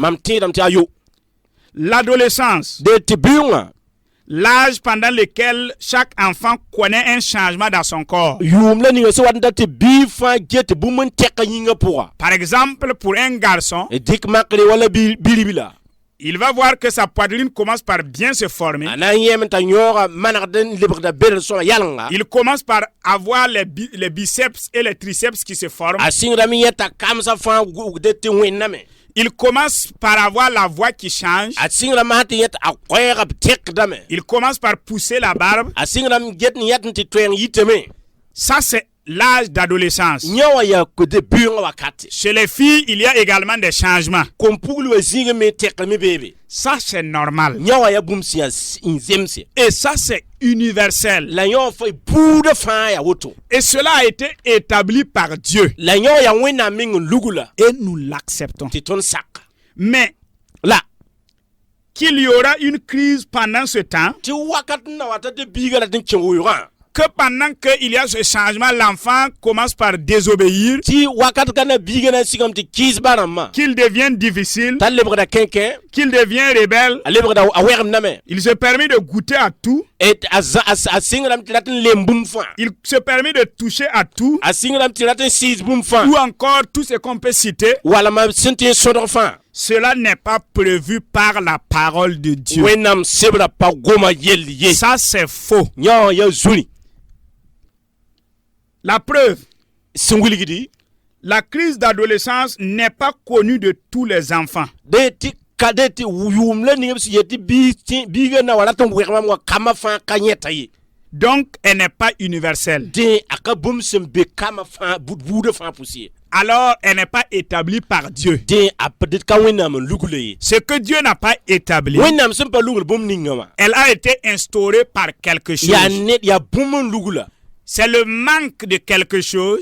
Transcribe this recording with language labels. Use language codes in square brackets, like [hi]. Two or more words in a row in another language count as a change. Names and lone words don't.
[mos] mam tẽedame tɩ ayo [fr] L'adolescence, [mos] de tɩ bɩʋngã [fr] l'âge pendant lequel chaque enfant connaît un changement dans son corps. [mos] yʋʋm la ninga sẽn wat n ta tɩ bɩ fãa get bũmb n tɛka yĩngã pʋga [fr] Par exemple, pour un garçon, [mos] dɩk makre wala biribi la [fr] il va voir que sa poitrine commence par bien se former. [mos] a na n yẽm t'a yõoga manegd n lebgda bedr sõma yalnga [fr] Il commence par avoir les biceps et les triceps qui se forment. [mos] a sɩngdame yẽ t'a kamsã fãa de tɩ wẽnname [fr] Il commence par avoir la voix qui change. [mos] a sɩngdame sã tɩ yẽ tɩ a koɛɛga b tẽkdame [fr] Il commence par pousser la barbe. [mos] a sɩngdame get n yɛt n tɩ toɛɛng yitame [fr] Ça, c'est l'âge d'adolescence. [mos] yẽ wã yaa de bɩʋngã wakate [fr] Chez les filles, il y a également des changements. [mos] kom-pugl wa zĩig me tɛkdme beebe [fr] Ça, c'est normal. [mos] yẽ wã yaa bũmb sẽn yaa n zemse [fr] Et ça, c'est universel. [mos] la yẽ wã fa buudã fãa yaa woto [fr] Et cela a été établi par Dieu. [mos] la yẽ wã yaa wẽnnaam meng n lugu la [fr] Et nous l'acceptons. [mos] tɩ tõnd sak [fr] Mais [mos] la [fr] qu'il y aura une crise pendant ce temps, [mos] tɩ wakat n na wata tɩ biiga la tɩ n kẽ weoogã [fr] que pendant qu'il y a ce changement, l'enfant commence par désobéir, [mos] tɩ wakat ka na biiga na sigame tɩ kɩɩs ba rãmbã [fr] qu'il devient difficile, [mos] t'a lebgda kẽnkẽ [fr] qu'il devient rebelle. [mos] a lebgda a wɛgemdame [fr] Il se permet de goûter à tout. [mos] a sɩngrame tɩ rat n lem bũmb fãa [fr] Il se permet de toucher à tout. [mos] a sɩngrame tɩ rat n sɩɩs bũmb fãa [fr] Ou encore tout ce qu'on peut citer. [mos] walama sẽn tɩ sõdg fãa [fr] Cela n'est pas prévu par la parole de Dieu. [mos] wẽnnaam sebra pa goma yell ye [fr] Ça, c'est faux. [mos] yẽ wã yaa zũri [fr] La preuve, [mos] sẽn wilgdi [fr] la crise d'adolescence n'est pas connue de tous les enfants. [mos] de tɩ yʋʋm la ninga b sẽn yetɩ biigã na wa rat n wɛgmam wa kama fãa ka yẽta ye [fr] Donc, elle n'est pas universelle. [mos] dẽ a ka bũmb sẽn be kama fãa buudã fãa pʋs ye [fr] Alors, elle n'est pas établie par Dieu. [mos] dẽ a d ka wẽnnaam n lugla ye [fr] Ce que Dieu n'a pas établi, [mos] wẽnnaam sẽn pa lugl bũmb ninga wã [fr] elle a été instaurée par quelque chose. [mos] yaa bũmb n lugla [fr] C'est le manque de quelque chose